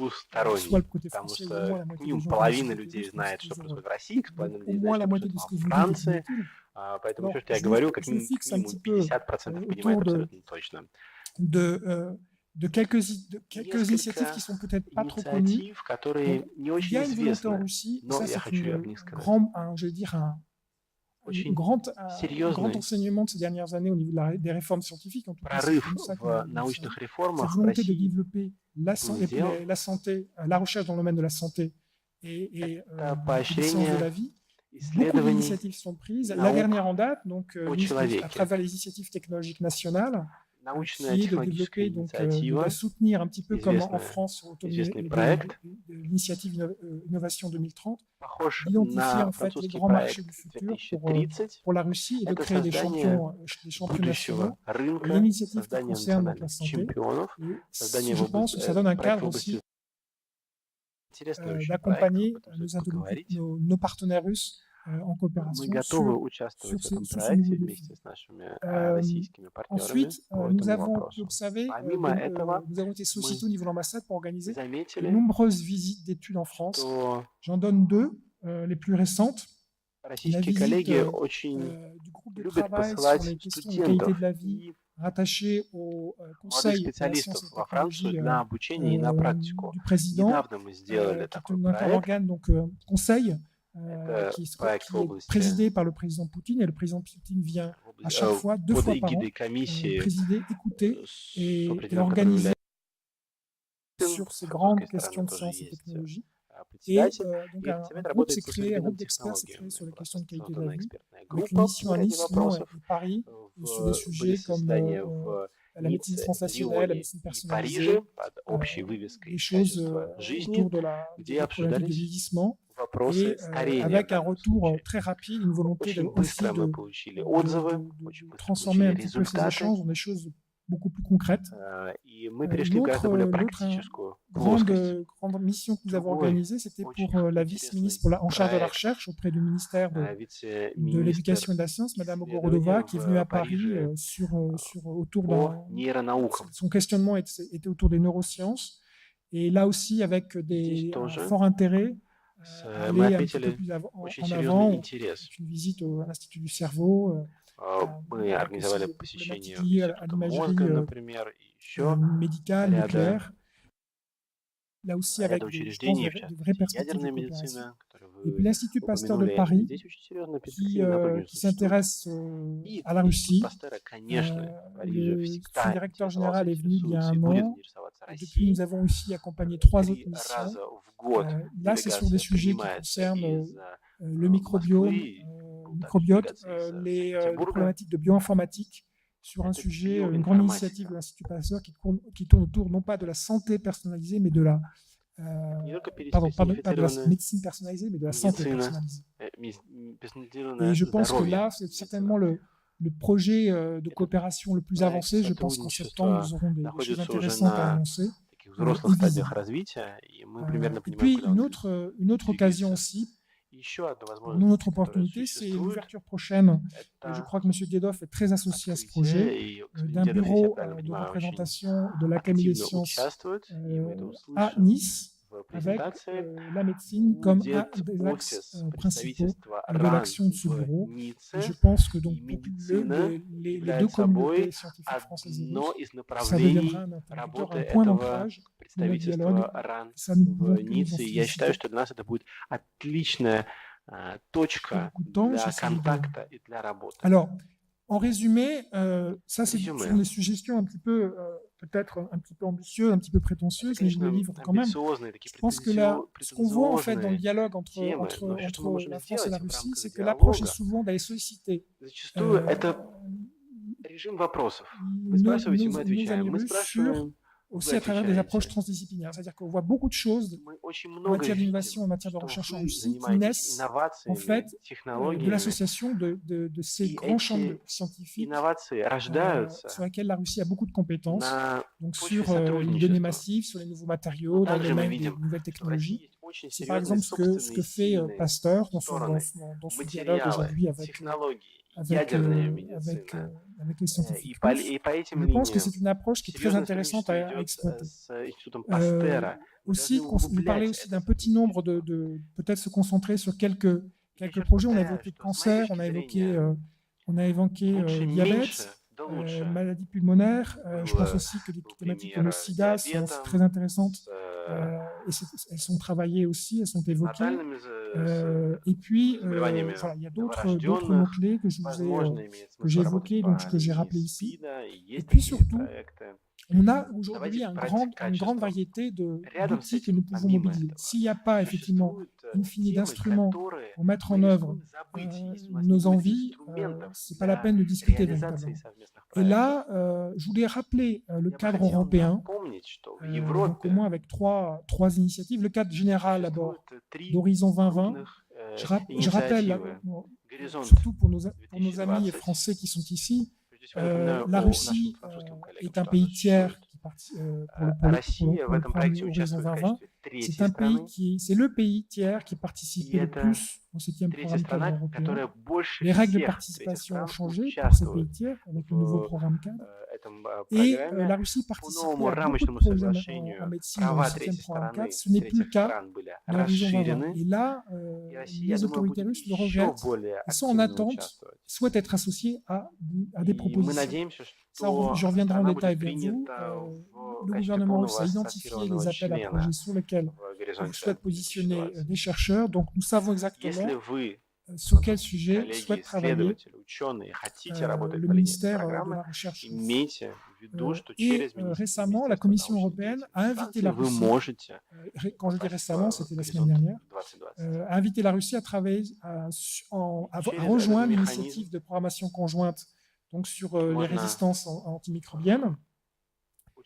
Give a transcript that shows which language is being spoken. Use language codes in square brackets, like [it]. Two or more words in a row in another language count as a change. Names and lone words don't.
[ru] двусторонний, [fr] le côté [ru] потому [fr] français, ou au moins [ru] что [fr] la [ru] как [fr] moitié des [ru] минимум [fr] gens connaissent [ru] половина [fr] le côté [ru] людей [fr] russe, [ru] знает, [fr] c'est [ru] что [fr] toujours [ru] происходит в России, [fr] donc, [ru] половина [fr] au [ru] людей знает, [fr] moins [ru] что [fr] la moitié [ru] происходит [fr] de ce [ru] во [fr] que vous dites est [ru] Франции, [fr] inutile. [ru] поэтому [fr] Alors, [ru] все, что я говорю, как [fr] je [ru] минимум [fr] fixe un petit peu [ru] 50% понимает [fr] autour [ru] абсолютно точно. [fr] de quelques initiatives qui [ru] Несколько [fr] sont peut-être pas trop connues. [ru] инициатив, которые [fr] Donc, [ru] не [fr] il [ru] очень [fr] y a une volonté en [ru] известны, [fr] Russie, et [ru] но [fr] ça [ru] я [fr] c'est [ru] хочу об них сказать. [fr] je vais dire un [ru] Очень [fr] grand [ru] серьезный [fr] enseignement de ces dernières années au niveau des réformes scientifiques. En tout cas, c'est [ru] прорыв [fr] comme ça que [ru] в [fr] nous [ru] научных [fr] cette [ru] реформах в [fr] volonté de [ru] России [fr] développer la [ru] сделан. [fr] santé, la recherche dans le domaine de la santé et [ru] Это [fr] des sciences de la [ru] поощрение [fr] vie. Beaucoup [ru] исследований [fr] d'initiatives sont prises. La [ru] наук [fr] dernière en date, donc, [ru] о [fr] à [ru] человеке. [fr] travers les initiatives technologiques nationales, [ru] Научная [fr] qui est de [ru] технологическая [fr] développer, donc, [ru] инициатива, [fr] de soutenir un petit peu comme en [ru] известная, [fr] France, autour [ru] известный [fr] de [ru] проект, [fr] l'initiative Innovation 2030, [ru] похож [fr] d'identifier [ru] на [fr] en fait les [ru] французский [fr] grands marchés [ru] проект [fr] du futur [ru] 2030. [fr] pour la Russie et de [ru] Это [fr] créer des [ru] создание [fr] champions nationaux. [ru] будущего [fr] Et [ru] рынка, [fr] l'initiative qui [ru] создание [fr] concerne donc, la [ru] национальных [fr] santé, [ru] чемпионов, [fr] et [ru] создание [fr] je pense que ça donne un [ru] проект в [fr] cadre [ru] области [fr] aussi [ru] интересный очень проект, [fr] d'accompagner [ru] об этом стоит поговорить. [fr] nos partenaires russes en [ru] Мы [fr] coopération [ru] готовы [fr] sur [ru] участвовать в этом [fr] ce [ru] проекте [fr] nouveau [ru] вместе [fr] défi. [ru] с нашими российскими партнерами [fr] Ensuite, [ru] по [fr] nous [ru] этому [fr] avons pu [ru] вопросу. [fr] observer, [ru] Помимо этого, [fr] nous avons été sollicités au niveau de l'ambassade pour organiser de [ru] заметили, [fr] nombreuses visites d'études en France. [ru] что [fr] J'en donne deux, les plus récentes. La [ru] российские [fr] visite [ru] коллеги очень [fr] du groupe de [ru] любят [fr] travail sur [ru] посылать [fr] les questions de [ru] студентов [fr] qualité de la vie [ru] и [fr] rattaché au [ru] молодых [fr] Conseil de la [ru] специалистов [fr] science et [ru] во Францию [fr] technologie [ru] для обучения и на практику. [fr] du président, [ru] Недавно мы сделали [fr] qui est [ru] такой [fr] un [ru] проект. [fr] organe, donc conseil, [ru] Это [fr] qui [ru] проект в [fr] est [ru] области [fr] présidé par le président Poutine, et le président Poutine vient à chaque fois, 2 [ru] под [fr] fois par an, [ru] эгидой комиссии [fr] présider, écouter [ru] с [fr] et [ru] определенным, который [fr] organiser [ru] является [fr] sur ces [ru] с [fr] grandes [ru] русской стороны [fr] questions de [ru] тоже [fr] science et [ru] есть [fr] technologie. Et [ru] председатель. [fr] donc [ru] И [fr] un [ru] этот совет [fr] groupe [ru] работает [fr] s'est [ru] по [fr] créé, un [ru] современным [fr] groupe d'experts s'est créé [ru] технологиям. [fr] sur les [ru] Была [fr] questions de qualité de la [ru] создана [fr] vie, [ru] экспертная [fr] avec une [ru] группа [fr] mission [ru] по [fr] à [ru] ряде [fr] Nice, Lyon et [ru] вопросов. [fr] Paris, sur des [ru] Были [fr] sujets comme [ru] заседания в [fr] la médecine [ru] Ницце, [fr] transactionnelle, la [ru] Лионе [fr] médecine [ru] и [fr] personnalisée, [ru] Париже под общей вывеской [fr] des choses [ru] качества жизни, [fr] autour [ru] где [fr] des problématiques de [ru] обсуждались [fr] vieillissement, [ru] вопросы [fr] et [ru] старения в [fr] avec un [ru] данном [fr] retour [ru] случае. [fr] très rapide, une volonté [ru] Очень [fr] aussi [ru] быстро мы [fr] de [ru] получили отзывы, очень быстро [fr] transformer [ru] получили [fr] un petit peu ces [ru] результаты, [fr] échanges dans des choses beaucoup plus concrètes. [ru] и мы перешли в гораздо более практическую плоскость. [fr] Grande mission que nous avons [ru] Другой [fr] organisée, c'était [ru] очень [fr] pour la [ru] интересный [fr] vice-ministre en charge de la [ru] проект. [fr] recherche auprès du ministère de [ru] Вице-министр [fr] l'éducation et de la science, Madame [ru] исследований [fr] Ogorodova, qui est venue à [ru] в [fr] Paris [ru] Париже [fr] autour [ru] по нейронаукам. [fr] son questionnement était autour des neurosciences. Et là aussi, avec [ru] Здесь [fr] un [ru] тоже [fr] fort intérêt, [ru] мы [fr] aller un petit peu [ru] отметили [fr] plus [ru] очень [fr] en [ru] серьезный [fr] avant, [ru] интерес. [fr] une visite à l'Institut du cerveau, [ru] Мы [fr] avec [ru] организовали [fr] aussi des [ru] посещение [fr] problématiques liées à [ru] Института [fr] l'imagerie [ru] мозга, например, и еще [fr] médicale, [ru] ряда [fr] nucléaire. là aussi [ru] ряда [fr] avec, je pense, [ru] учреждений, в [fr] de vraies [ru] частности, [fr] perspectives de [ru] ядерная [fr] coopération. [ru] медицина, которую [fr] Et puis [ru] вы [fr] l'Institut Pasteur de [ru] упомянули, [fr] Paris, [ru] здесь очень серьезная [fr] qui, [ru] перспектива направления [fr] qui [ru] существует. [fr] s'intéresse [ru] И [fr] à la [ru] Институт [fr] Russie. [ru] Пастера, конечно, в Париже [fr] Son [ru] всегда [fr] directeur [ru] интересовался, [fr] général est venu il y a [ru] интересуется и [fr] un [ru] будет [fr] an. [ru] интересоваться [fr] Et depuis, [ru] Россией. [fr] nous avons aussi accompagné 3 autres [ru] 3 [fr] missions. [ru] раза в год [fr] Là, c'est sur des [ru] делегация [fr] sujets qui [ru] принимается [fr] concernent [ru] из [fr] le microbiome, [ru] Москвы, был также [fr] microbiote, [ru] делегация из [fr] les [ru] Санкт-Петербурга. [fr] problématiques de bioinformatique, sur un [ru] Это [fr] sujet, une grande [ru] bioinformatica. [fr] initiative de l'Institut Pasteur qui tourne autour non pas de la santé personnalisée, mais de la, [ru] Это не только [fr] pardon, pas de la [ru] персонифицированная [fr] médecine personnalisée, mais de la santé [ru] медицина, [fr] personnalisée. [ru] персонифицированное [fr] Et je pense que [ru] здоровье. [fr] là, c'est certainement le projet de coopération le plus [ru] проект [fr] avancé. Je pense qu'en septembre, nous aurons des choses [ru] находится уже [fr] intéressantes à [ru] на [fr] annoncer. [ru] таких взрослых и стадиях [fr] visible. [ru] развития, и мы примерно [fr] Et [ru] понимаем, [fr] puis, [ru] куда он [fr] une autre occasion [ru] двигается. [fr] aussi, [ru] Еще одна [fr] pour [ru] возможность, [fr] nous, notre [ru] которая [fr] opportunité, c'est [ru] существует, [fr] l'ouverture prochaine. Je [ru] это [fr] crois que M. Guédoff est très associé à ce projet, [ru] открытие, и господин [fr] d'un [ru] Дедов, если я [fr] bureau [ru] правильно [fr] de [ru] понимаю, очень [fr] représentation de l'Académie des [ru] активно [fr] sciences [ru] участвует, и мы это [fr] à [ru] услышим [fr] Nice, [ru] в [fr] avec [ru] презентации. [fr] la médecine comme un [ru] Будет [fr] des axes [ru] офис [fr] principaux [ru] представительства [fr] de [ru] РАН [fr] l'action de ce [ru] в [fr] bureau. Et [ru] Ницце, [fr] je pense que donc [ru] и [fr] pour [ru] медицина [fr] les deux [ru] является [fr] communautés [ru] собой [fr] scientifiques françaises et [ru] одно [fr] russes, [ru] из [fr] ça [ru] направлений [fr] deviendra un interlocuteur, [ru] работы [fr] un point [ru] этого [fr] d'ancrage de notre dialogue. [ru] представительства РАН [fr] Ça nous [ru] в [fr] montre que nous en [ru] Ницце. И я считаю, [fr] félicitons. [ru] что для нас это будет отличная точка [fr] Beaucoup de temps, [ru] для [fr] je salue de- [ru] контакта и для работы. [fr] Alors, en résumé, ça c'est Résumé. sont des suggestions un petit peu, peut-être un petit peu ambitieuses, un petit peu prétentieuses, mais je les livre quand même. [ru] амбициозные, такие [fr] Je pense que là, ce qu'on voit en fait dans le [ru] претенциозные [fr] dialogue entre, [ru] темы, [fr] entre, [ru] но что мы [fr] entre [ru] можем [fr] la France et la [ru] сделать в [fr] Russie, [ru] рамках [fr] c'est que l'approche est [ru] диалога, [fr] souvent d'aller solliciter [ru] зачастую это euh, режим вопросов. Вы [fr] nos, [ru] спрашиваете, мы [fr] nos [ru] отвечаем. [fr] amis [ru] Мы [fr] russes sur, [ru] спрашиваем, [fr] aussi [ru] вы [fr] à travers des approches [ru] отвечаете. [fr] transdisciplinaires. C'est-à-dire qu'on voit beaucoup de choses [ru] Мы очень [fr] en [ru] много [fr] matière [ru] видим, [fr] d'innovation, en matière de [ru] что [fr] recherche en [ru] вы [fr] Russie, qui [ru] занимаетесь [fr] naissent en [ru] инновациями, [fr] fait de [ru] технологиями. [fr] l'association de ces [ru] И [fr] grands champs [ru] эти [fr] scientifiques [ru] инновации рождаются [fr] sur lesquels la Russie a beaucoup de compétences. [ru] на [fr] Donc [ru] почве [fr] sur les données [ru] сотрудничества. [fr] massives, sur les nouveaux matériaux, dans le [ru] Также мы [fr] domaine des [ru] видим, [fr] nouvelles [ru] что в России [fr] technologies. [ru] есть очень [fr] C'est par [ru] серьезные [fr] exemple ce que [ru] собственные [fr] fait [ru] сильные [fr] Pasteur dans [ru] стороны, [fr] son dialogue [ru] материалы, [fr] aujourd'hui avec, [ru] технологии, [fr] avec, [ru] ядерная [fr] avec, [ru] медицина. [fr] avec les [ru] И [fr] scientifiques [ru] по, [fr] russes. [ru] и по этим [fr] Je pense que [ru] линиям [fr] c'est une approche qui est très [ru] серьезное [fr] intéressante [ru] сотрудничество [fr] à [ru] идет [fr] exploiter. [ru] с Институтом Пастера. Мы [fr] Aussi, [ru] должны [fr] vous parlez [ru] углублять [fr] aussi [ru] это [fr] d'un petit nombre peut-être se concentrer sur quelques [ru] Я [fr] projets. On a [ru] считаю, [fr] évoqué le [ru] что с [fr] cancer, [ru] моей [fr] on a [ru] точки [fr] évoqué, [ru] зрения [fr] on a évoqué [ru] лучше меньше, [fr] diabète, [ru] да лучше. [fr] maladie pulmonaire. Je pense [ru] Был [fr] aussi que les [ru] был [fr] thématiques comme [ru] пример [fr] le [ru] с [fr] sida sont [ru] диабетом, [fr] très intéressantes. [ru] с [fr] Et elles sont travaillées aussi, elles sont évoquées. [ru] натальными [fr] Et puis, [ru] заболеваниями [fr] voilà, il y a d'autres [ru] новорожденных. [fr] mots-clés que je vous ai, [ru] Возможно, имеет [fr] que j'ai [ru] смысл работать [fr] évoqués, [ru] по [fr] donc que j'ai [ru] линии [fr] rappelé ici. [ru] СПИДа, и [fr] Et [ru] есть [fr] puis [ru] такие [fr] surtout, [ru] проекты. [fr] on a aujourd'hui [ru] Давайте [fr] une [ru] брать [fr] grande [ru] качество. [fr] variété [ru] Рядом с [fr] d'outils que [ru] этим, [fr] nous pouvons [ru] помимо [fr] mobiliser. [ru] этого, [fr] S'il n'y a pas effectivement [ru] существуют [fr] infini [ru] темы, [fr] d'instruments [ru] которые [fr] pour mettre [ru] мы [fr] en œuvre [ru] рискуем забыть. Есть у нас [fr] nos [ru] немного [fr] envies, [ru] инструментов [fr] c'est pas la [ru] для [fr] peine de discuter [ru] реализации [fr] véritablement. [ru] совместных [fr] Et [ru] проектов. [fr] là, je voulais rappeler le [ru] Я бы [fr] cadre [ru] хотел [fr] européen, [ru] напомнить, что в [fr] donc au [ru] Европе [fr] moins avec trois initiatives. Le cadre général d'abord [ru] существует три [fr] d'Horizon 2020. [ru] крупных [fr] Je rappelle, [ru] инициативы. Горизонт surtout pour nos amis 2020. [fr] français qui sont ici, [ru] Прежде всего, я напоминаю [fr] la [ru] о [fr] Russie [ru] нашим французским коллегам, [fr] est un [ru] что [fr] pays [ru] она [fr] tiers [ru] существует. [fr] qui pour [ru] Россия в [fr] le [ru] этом [fr] programme [ru] проекте [fr] Horizon [ru] участвует в [fr] 2020. [ru] качестве третьей [fr] C'est un pays [ru] страны. [fr] c'est le pays tiers qui participait [ru] И [fr] le [ru] это [fr] plus au 7e [ru] Третья [fr] programme cadre [ru] страна, [fr] européen. [ru] которая больше [fr] Les règles de [ru] всех третьих [fr] participation [ru] стран [fr] ont changé pour ces [ru] участвует [fr] pays tiers avec le nouveau [ru] в [fr] programme cadre. [ru] этом [fr] Et [ru] программе. [fr] la Russie [ru] По [fr] participait [ru] новому [fr] à beaucoup de [ru] рамочному [fr] projets en [ru] соглашению [fr] médecine dans le [ru] права [fr] 7e [ru] третьей [fr] programme [ru] стороны, [fr] cadre. Ce n'est plus le [ru] третьих [fr] cas [ru] стран были [fr] de l'Horizon 2020. [ru] расширены. [fr] Et là, [ru] И Россия, я [fr] les [ru] думаю, [fr] autorités [ru] будет [fr] russes le [ru] еще [fr] regrettent. [ru] более [fr] Ils sont en [ru] активно [fr] attente, [ru] участвовать. [fr] souhaitent être associés à des [ru] И мы [fr] propositions. [ru] надеемся, [fr] Ça, [ru] что [fr] je reviendrai en [ru] страна [fr] détail [ru] будет [fr] vers vous. [ru] принята в [fr] Le [ru] качестве [fr] gouvernement russe [ru] полного [fr] a identifié [ru] ассоциированного [fr] les appels à [ru] члена [fr] projets sur lesquels [ru] в [fr] il [ru] горизонте [fr] souhaite positionner [ru] 2020. [fr] des chercheurs. Donc, nous savons [ru] Если [fr] exactement [ru] вы, [fr] sur quel sujet [ru] коллеги, [fr] souhaite travailler [ru] исследователи, ученые, хотите работать [fr] le [ru] по линии [fr] ministère de [ru] программы, [fr] la Recherche. [ru] имейте в виду, что [fr] Et [ru] через [fr] récemment, la Commission européenne a invité la [ru] вы [fr] Russie, [ru] можете [fr] quand je dis récemment, c'était la semaine [ru] Горизонт [fr] dernière, [ru] 2020. [fr] a invité la Russie à travailler, à rejoindre l'initiative de programmation conjointe donc sur les [ru] Можно [fr] résistances antimicrobiennes. Et